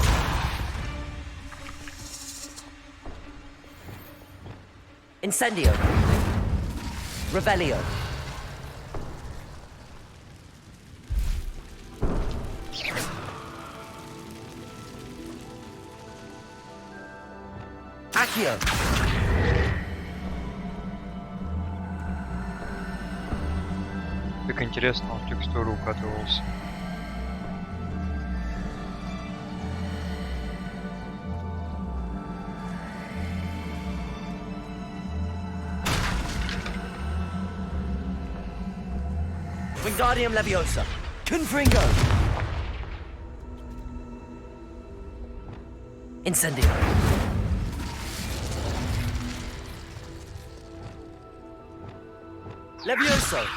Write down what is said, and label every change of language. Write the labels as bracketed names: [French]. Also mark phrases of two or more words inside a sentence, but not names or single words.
[Latin] Incendio. Revelio. Accio. [Russian] Так интересно, он в текстуру укатывался. [Latin] Wingardium Leviosa. Confringo. Incendio. Levioso.